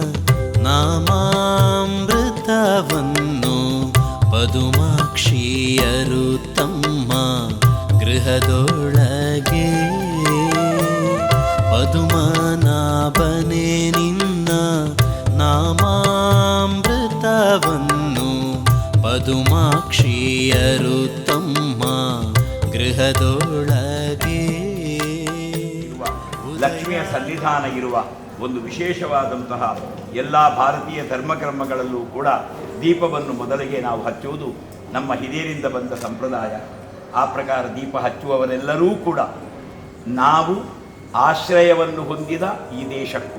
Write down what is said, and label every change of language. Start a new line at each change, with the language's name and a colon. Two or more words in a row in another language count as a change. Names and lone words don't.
Kannada: ನಾಮಾಮೃತವನ್ನು ಪದುಮಾಕ್ಷಿಯರು ತಮ್ಮ ಗೃಹದೊಳಗೆ ಪದುಮನಾಭನೆ ನಿನ್ನ ನಾಮಾಮೃತವನ್ನು ಪದುಮಾಕ್ಷಿಯರು ತಮ್ಮ ಗೃಹದೊಳಗೆ ಲಕ್ಷ್ಮಿಯ ಸನ್ನಿಧಾನ ಇರುವ ಒಂದು ವಿಶೇಷವಾದಂತಹ ಎಲ್ಲ ಭಾರತೀಯ ಧರ್ಮಕರ್ಮಗಳಲ್ಲೂ ಕೂಡ ದೀಪವನ್ನು ಮೊದಲಿಗೆ ನಾವು ಹಚ್ಚುವುದು ನಮ್ಮ ಹಿರಿಯರಿಂದ ಬಂದ ಸಂಪ್ರದಾಯ. ಆ ಪ್ರಕಾರ ದೀಪ ಹಚ್ಚುವವರೆಲ್ಲರೂ ಕೂಡ ನಾವು ಆಶ್ರಯವನ್ನು ಹೊಂದಿದ ಈ ದೇಶಕ್ಕೂ